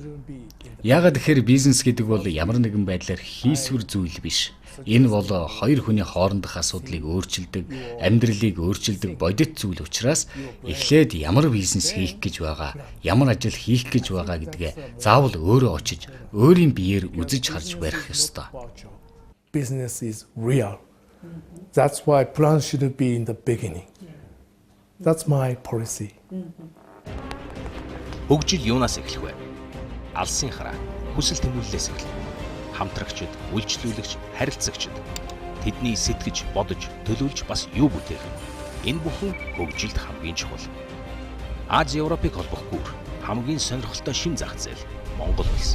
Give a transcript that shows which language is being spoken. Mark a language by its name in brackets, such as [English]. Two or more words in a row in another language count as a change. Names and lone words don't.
[Mongolian] Яагаад гэхээр бизнес гэдэг бол ямар нэгэн байдлаар хийсвэр зүйл биш. Энэ бол хоёр хүний хоорондох асуудлыг өөрчилдөг, амьдралыг өөрчилдөг бодит зүйл учраас эхлээд ямар бизнес хийх гэж байгаа, ямар ажил хийх гэж байгаа гэдгээ заавал өөрөө очиж, өөрийн биеэр үзэж харж барих ёстой. [English] Business is real. That's why plan should be in the beginning. That's my policy. [Mongolian] Хөгжил юунаас эхлэх вэ? Алсын хараа, хүсэл тэмүүллээс эхэлнэ. Хамтрагчид, үйлчлүүлэгч, харилцагчид тэдний сэтгэж, бодож, төлөвлөж бас юу бүтээх вэ? Энэ бүхэн хөгжилд хамгийн чухал. Аз Европыг холбох гүр хамгийн сонирхолтой шин зах зээл Монгол улс.